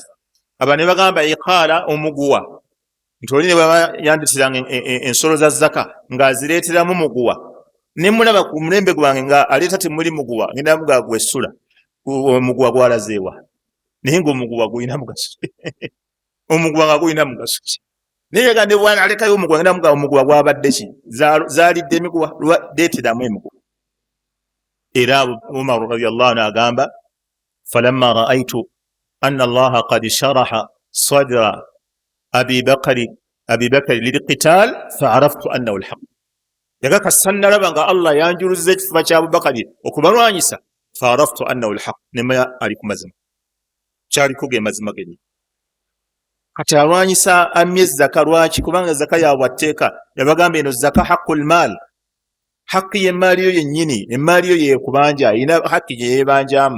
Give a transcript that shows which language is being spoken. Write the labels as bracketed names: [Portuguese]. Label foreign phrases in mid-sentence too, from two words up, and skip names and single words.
[Ganda] Aba ne bagamba iqala omuguwa, nti oli ne bw'aba yandeeteranga ensolo za zaka ng'azireeteramu muguwa, ne mulaba ku mulembe gwange nga aleeta temuli muguwa, ngenda mugaa gwessula. Omuguwa gwalazeewa? Naye ng'omuguwa gulina mugaso. Omuguwa nga gulina mugaso ki? Naye yagande bwana alekayo omuguwa, ngenda mugaa omuguwa gwabadde ki? Zaalidde emiguwa, leeteramu emiguwa. [Arabic] Era Umar رضي الله عنه agamba, فلما رأيت أن الله قد شرح صدر أبي بكر للقتال فعرفت أنه الحق. [Ganda] Yagakasa nalaba nga Allah yanjuluzza ekifuba kya Abubakari okubalwanyisa, [Arabic] فعرفت أنه الحق, [Ganda] nemanya ali ku mazima, kyaliko ge mazima genyi. Kati alwanyisa amye zaka lwaki? Kubanga zaka ya bwatteeka. Yabagamba eno zaka [Arabic] حق المال, [Ganda] haqqi y'emmaali yo yennyini, emmaali yo yeekubanja, ina haqqi gye yeebanjamu.